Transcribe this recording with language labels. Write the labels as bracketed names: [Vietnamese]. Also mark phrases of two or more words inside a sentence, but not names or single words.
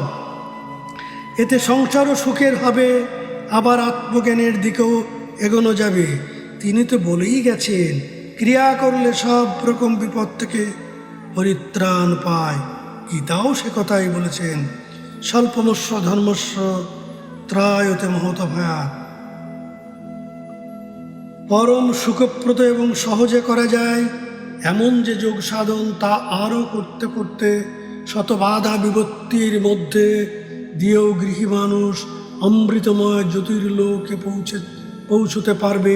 [Bangla] এতে সংসারও সুখের হবে, আবার আত্মজ্ঞানের দিকেও এগোনো যাবে। তিনি তো বলেই গেছেন, ক্রিয়া করলে সব রকম বিপদ থেকে পরিত্রাণ পায়। গীতাও সে কথাই বলেছেন, [Sanskrit] स्वल्पमस्य धर्मस्य त्रायते महत भयात्। [Bangla] পরম সুখপ্রদ এবং সহজে করা যায় এমন যে যোগ সাধন, তা আরও করতে করতে শত বাধা বিপত্তির মধ্যে দিয়েও গৃহী মানুষ অমৃতময় জ্যোতির্লোকে পৌঁছতে পারবে।